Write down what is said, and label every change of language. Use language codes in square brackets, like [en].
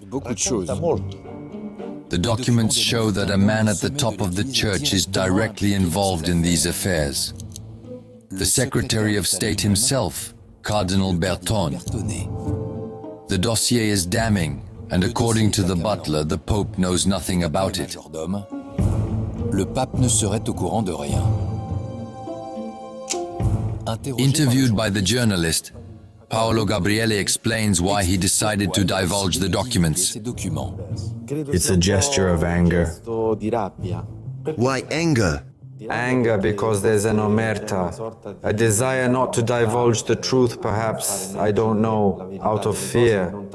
[en] The documents show that a man at the top of the Church is directly involved in these affairs. The Secretary of State himself, Cardinal Bertone. The dossier is damning, and according to the butler, the Pope knows nothing about it. [fr] Le pape ne serait au courant de rien. [en] Interviewed by the journalist, Paolo Gabriele explains why he decided to divulge the documents. It's a gesture of anger. Why anger? Anger because there's an omerta, a desire not to divulge the truth, perhaps, I don't know, out of fear.